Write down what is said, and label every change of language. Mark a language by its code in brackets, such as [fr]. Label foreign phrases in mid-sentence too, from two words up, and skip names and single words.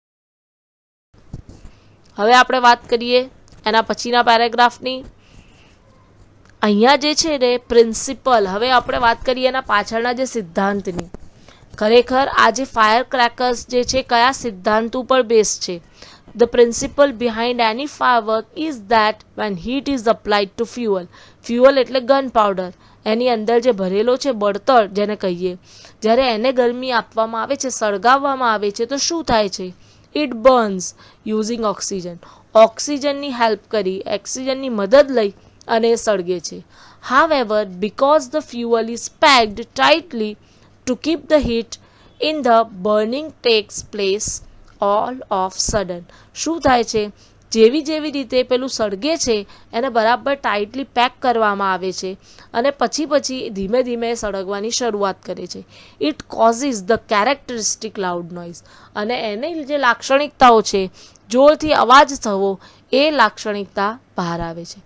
[gu] હવે આપણે વાત કરીએ એના પછીના પેરેગ્રાફની. અહીંયા જે છે ને પ્રિન્સિપલ, હવે આપણે વાત કરીએ એના પાછળના જે સિદ્ધાંતની. ખરેખર આ જે [en] fire crackers [gu] જે છે કયા સિદ્ધાંત ઉપર બેઝ છે. [en] The principle behind any firework is that when heat is applied to fuel, fuel [gu] એટલે [en] gun powder, [gu] એની અંદર જે ભરેલો છે બળતણ જેને કહીએ, જ્યારે એને ગરમી આપવામાં આવે છે, સળગાવવામાં આવે છે તો શું થાય છે? [en] It burns using oxygen. [gu] ઓક્સિજનની હેલ્પ કરી, ઓક્સિજનની મદદ લઈ અને સળગે છે. [en] However, because the fuel is packed tightly to keep the heat in the burning takes place all of sudden. [gu] શું થાય છે? જેવી રીતે પેલું સળગે છે એને બરાબર ટાઇટલી પેક કરવામાં આવે છે અને પછી ધીમે ધીમે સળગવાની શરૂઆત કરે છે. [en] it causes the characteristic loud noise. [gu] અને એની જે લાક્ષણિકતાઓ છે, જોરથી અવાજ થવો, એ લાક્ષણિકતા બહાર આવે છે.